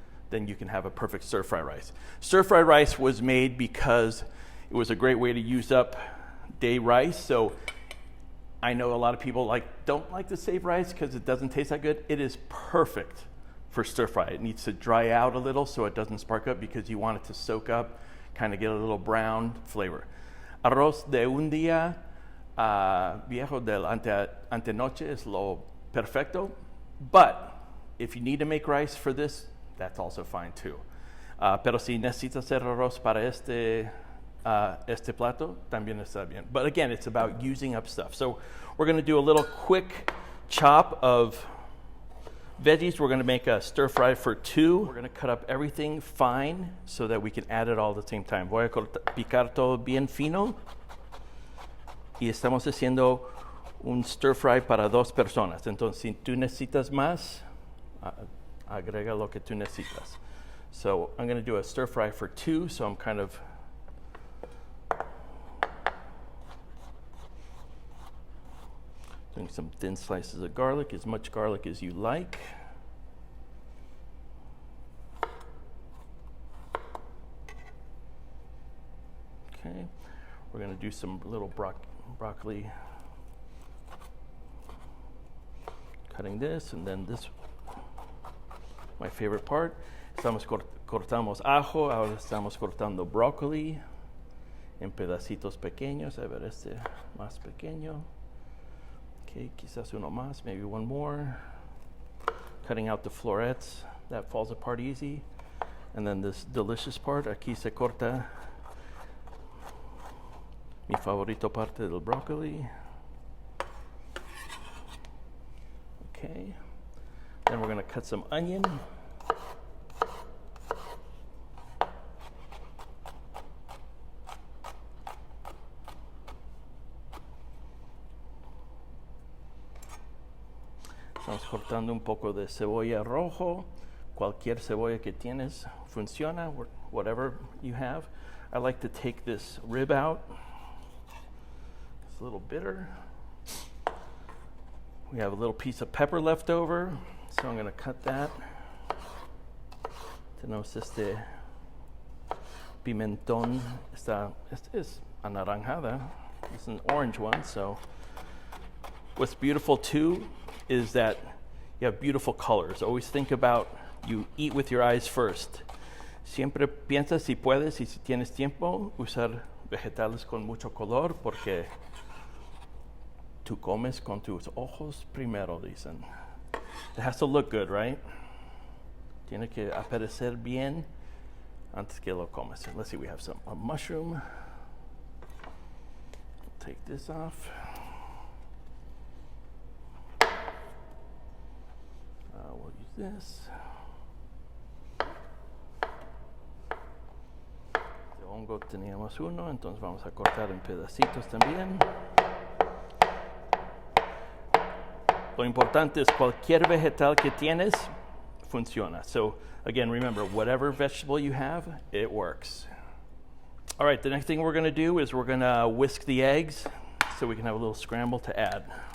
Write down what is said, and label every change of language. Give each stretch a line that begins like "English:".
English: Then you can have a perfect stir-fry rice. Stir-fry rice was made because it was a great way to use up day rice. So I know a lot of people don't like to save rice because it doesn't taste that good. It is perfect for stir-fry. It needs to dry out a little so it doesn't spark up because you want it to soak up, kind of get a little brown flavor.
Spanish: Arroz de un día viejo del antenoche es lo perfecto.
English: But if you need to make rice for this, that's also fine too.
Spanish: Pero si necesitas hacer arroz para este plato, también está bien.
English: But again, it's about using up stuff. So we're going to do a little quick chop of veggies. We're going to make a stir fry for two. We're going to cut up everything fine so that we can add it all at the same time.
Spanish: Voy a picar todo bien fino. Y estamos haciendo un stir fry para dos personas. Entonces, si tú necesitas más, agrega lo que tú necesitas.
English: So I'm going to do a stir fry for two, so I'm kind of doing some thin slices of garlic, as much garlic as you like. Okay, we're going to do some little broccoli, cutting this, and then this. My favorite part,
Spanish: cortamos ajo, ahora estamos cortando brócoli en pedacitos pequeños. A ver, este más pequeño. Okay, quizás uno más,
English: maybe one more. Cutting out the florets, that falls apart easy. And then this delicious part,
Spanish: aquí se corta mi favorito parte del brócoli.
English: Okay. Then we're going to cut some onion.
Spanish: Estamos cortando un poco de cebolla rojo. Cualquier cebolla que tienes funciona,
English: whatever you have. I like to take this rib out. It's a little bitter. We have a little piece of pepper left over. So I'm going to cut that.
Spanish: Tenemos este pimentón. Este es anaranjada.
English: It's an orange one. So what's beautiful too is that you have beautiful colors. Always think about you eat with your eyes first.
Spanish: Siempre piensa si puedes y si tienes tiempo usar vegetales con mucho color porque tú comes con tus ojos primero, dicen.
English: It has to look good, right?
Spanish: Tiene que aparecer bien antes que lo comes.
English: Let's see, we have a mushroom. Take this off. this.
Spanish: De hongo teníamos uno, entonces vamos a cortar en pedacitos también. Lo importante es cualquier vegetal que tienes funciona.
English: So again, remember, whatever vegetable you have, it works. All right, the next thing we're going to do is we're going to whisk the eggs so we can have a little scramble to add.